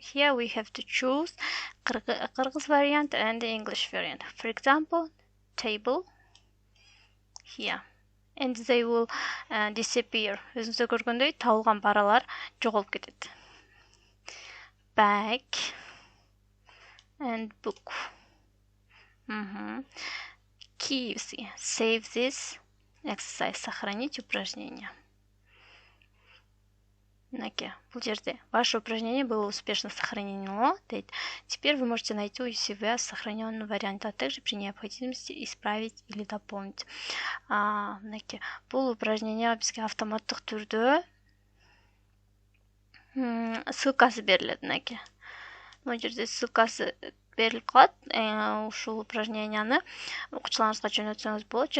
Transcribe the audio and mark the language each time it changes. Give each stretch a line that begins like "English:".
English: Here we have to choose Kyrgyz variant and the English variant. For example, table here. And they will disappear.
Kyrgyz: Өзүңүздөр көргөндөй табылган паралар жоголуп кетет.
English: Bag and book. Key, save this exercise,
Russian: сохранить упражнение.
Kyrgyz: Бул жерде
Russian: ваше упражнение было успешно сохранено. Теперь вы можете найти у себя сохраненный вариант, а также при необходимости исправить или дополнить.
Kyrgyz: Бул упражнение бизге автоматтык түрдө ссылкасы берилет. Бул жерде ссылкасы берилип калат. Ушул упражненияны окуучуларыңызга жөнөтсөңүз болот.